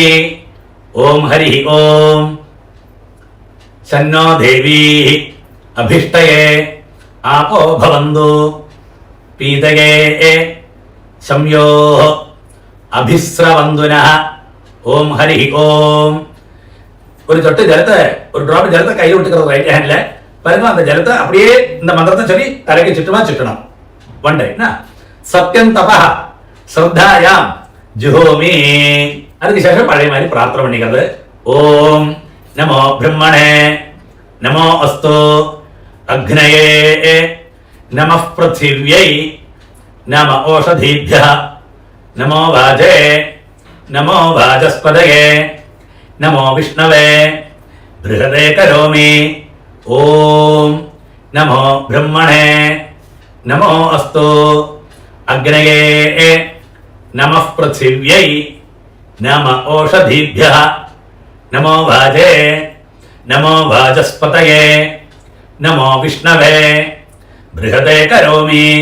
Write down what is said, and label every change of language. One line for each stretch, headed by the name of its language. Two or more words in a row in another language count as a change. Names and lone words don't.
Sanskrit: ॐ हरि ॐ शन्नो देवी अभिष्टये आपो भवन्तु पीतये शंयो अभिस्रवन्तु नः. ॐ हरि ॐ.
Tamil: ஒரு சொட்டு ஜலத்தை, ஒரு டிராப் ஜலத்தை கையில் விட்டுக்கிறது
English: right hand-la.
Tamil: பாருங்க, அந்த ஜலத்தை அப்படியே இந்த மந்திரத்தை சொல்லி தலைக்கு சுற்றமா சுற்றணும்.
English: one time
Sanskrit: सत्यं तपः श्रद्धायां जुहोमि.
Tamil: அதுக்கு சேஷம் பழைய மாதிரி பிரார்த்தனை பண்ணிக்கிறது.
Sanskrit: ॐ नमो ब्रह्मणे नमो अस्तु अग्नये नमः पृथिव्यै नम ओषधीभ्यः नमो वाजे नमो वाचस्पतये नमो विष्णवे बृहदे करोमि. ओम नमो ब्रह्मणे नमो अस्तु अग्नये नमः पृथिव्यै नम ओषधीभ्यः नमो वाजे नमो वाचस्पतये नमो विष्णवे बृहदे करोमि.